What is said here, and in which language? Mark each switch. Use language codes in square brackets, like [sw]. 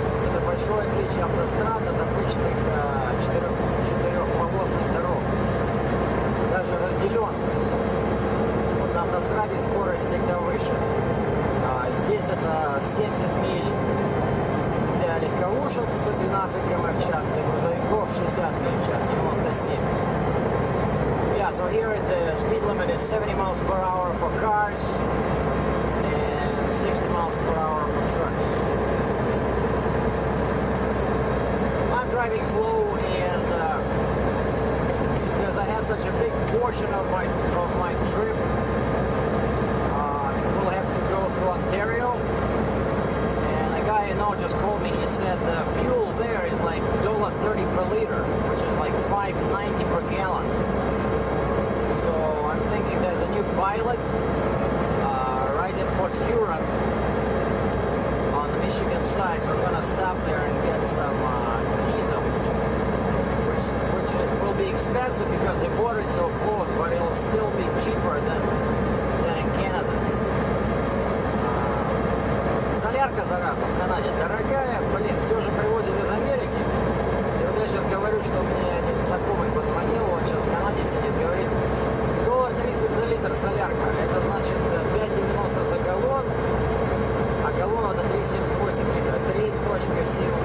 [ru] Это большое отличие автострад от обычных четырехполосных дорог, даже разделенных. Вот на автостраде скорость всегда выше. Здесь это 70 миль для легковушек, 112 км в час, для грузовиков 60 миль в час, 97. [en] Yeah, so here the speed limit is 70 miles per hour for cars and 60 miles per hour for trucks. I'm driving slow and because I have such a big portion of my trip, we'll have to go through Ontario. And a guy I know just called me. He said the fuel there is like $1.30 per liter, which is like $5.90 per gallon. So I'm thinking there's a new pilot right at Port Huron on the Michigan side. So I'm gonna stop there and get some diesel, which will be expensive because the border is so close, but it'll still be cheaper than in Canada. [ru] Солярка, зараза, в Канаде дорогая, блин, все же привозят из Америки. И вот я сейчас говорю, что мне один знакомый позвонил, он сейчас в Канаде сидит, говорит, $1.30 за литр солярка, это значит 5,90 за галлон, а галлон это 3,78 литра, 3,78.